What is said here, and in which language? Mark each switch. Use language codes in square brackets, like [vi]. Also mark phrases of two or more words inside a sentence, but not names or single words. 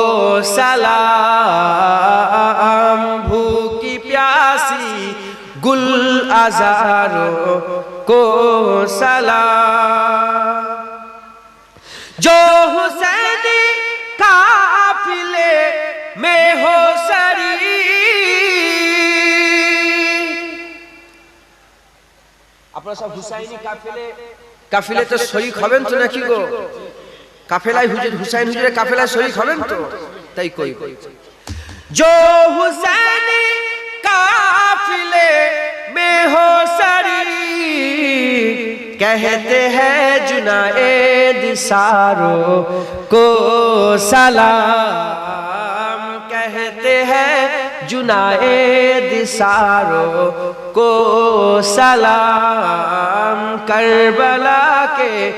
[ur] سلام، بھوکی پیاسی گل عذاروں کو سلام، جو حسینی قافلے میں ہو شریک، [bn] আপনারা সব হুসাইনি কাফেলে তো শরীক হবেন তো নাকি গো? কাফেলায় হুসাইন হুজুরের কাফেলায় শরীক হবেন তো? তাই কই [ur] جو حسینی قافلے میں ہو شریک، کہتے ہیں جنید ساروں کو سلام، کہتے ہیں جنید ساروں کو سلام، کربلا کے